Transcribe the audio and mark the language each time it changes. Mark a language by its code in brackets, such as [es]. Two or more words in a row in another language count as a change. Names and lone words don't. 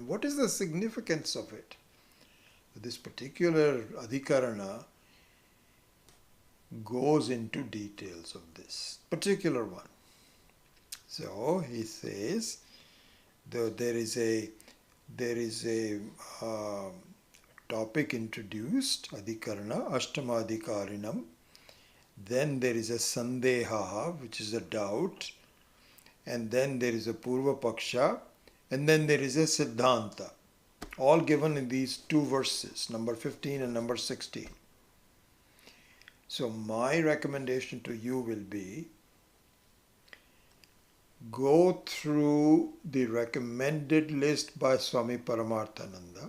[en] What is the significance of it? This particular adhikarana goes into details of this particular one. So he says there is a topic introduced, [sa] adhikarana, ashtama adhikarinam. [en] Then there is a sandeha, which is a doubt. And then there is a [pi] purva paksha. [en] And then there is a siddhanta. All given in these two verses, number 15 and number 16. So my recommendation to you will be, go through the recommended list by Swami Paramarthananda.